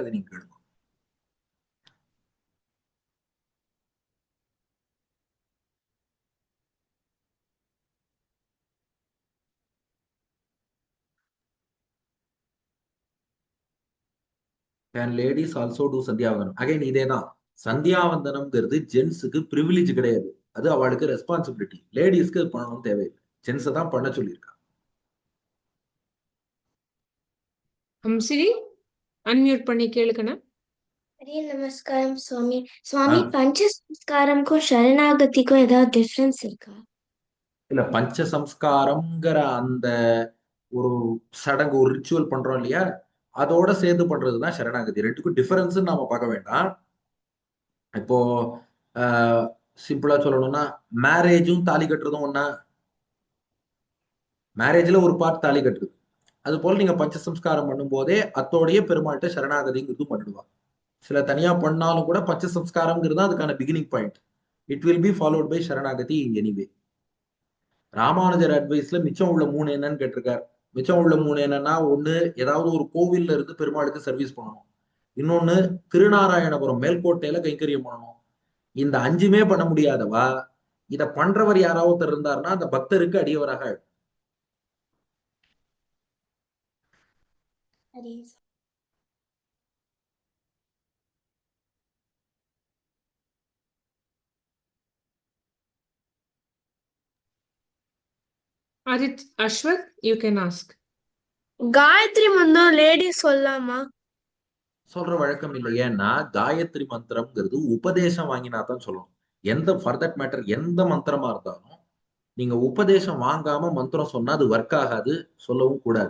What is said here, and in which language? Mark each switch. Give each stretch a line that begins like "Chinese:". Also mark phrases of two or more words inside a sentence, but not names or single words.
Tamil: அதை நீங்க கேளுங்க.
English: can ladies also do
Tamil: சந்தியாவந்தனம்? அகைன் இதேதான். சந்தியாவந்தனம்ங்கிறது ஜென்ஸுக்கு பிரிவிலேஜ் கிடையாது, அது அவளுக்கு ரெஸ்பான்சிபிலிட்டி. லேடிஸ்க்கு பண்ணணும் தேவையில்லை, ஜென்ஸை தான் பண்ண சொல்லியிருக்கா. ஹம்சினி அன்மியூட் பண்ணி கேளுக்கண்ணா.
Hindi: हरे नमस्कारम स्वामी स्वामी पंच संस्कारम को शरणागति को
Tamil: ஏதாவது டிஃபரன்ஸ் இருக்கா? இல்ல, பஞ்ச சம்ஸ்காரம்ங்கிற அந்த ஒரு சடங்கு, ஒரு ரிச்சுவல் பண்றோம் இல்லையா, அதோட சேர்ந்து பண்றதுதான் சரணாகதி. ரெண்டுக்கும் டிஃபரன்ஸ் நாம பார்க்க வேண்டாம். இப்போ சிம்பிளா சொல்லணும்னா, மேரேஜும் தாலி கட்டுறதும் ஒண்ணா? மேரேஜ்ல ஒரு பார்ட் தாலி கட்டுறது, அது போல நீங்க பஞ்ச சம்ஸ்காரம் பண்ணும் போதே அத்தோடைய பெருமாள்கிட்ட சரணாகதிங்கிறது பண்ணிடுவா. சில தனியா பண்ணாலும் கூட பஞ்ச சம்ஸ்காரம்ங்கிறது அதுக்கான
English: beginning point. it will be followed by சரணாகதி anyway. ராமானுஜர் அட்வைஸ்ல மிச்சம் உள்ள 3 என்னன்னு கேட்டிருக்காரு. மிச்சம் உள்ள 3 என்னன்னா, ஒண்ணு ஏதாவது ஒரு கோவில்ல இருந்து பெருமாளுக்கு சர்வீஸ் பண்ணணும், இன்னொன்னு திருநாராயணபுரம் மேல்கோட்டையில கைங்கரியம் பண்ணணும். இந்த 5மே பண்ண முடியாதவா இத பண்றவர் யாராவது இருந்தாருன்னா அந்த பக்தருக்கு அடியவராக ஆயிடும். Adit, Ashwath, you can ask.
Tamil: காயத்ரி மந்திரம் லேடிஸ் சொல்லலாமா? சொல்ற வழக்கம் இல்லை. ஏன்னா காயத்ரி மந்திரம்ங்கிறது உபதேசம் வாங்கினா தான் சொல்லணும். எந்த
English: for that matter
Tamil: எந்த மந்திரமா இருந்தாலும் நீங்க உபதேசம் வாங்காம மந்திரம் சொன்னா அது ஒர்க் ஆகாது, சொல்லவும் கூடாது.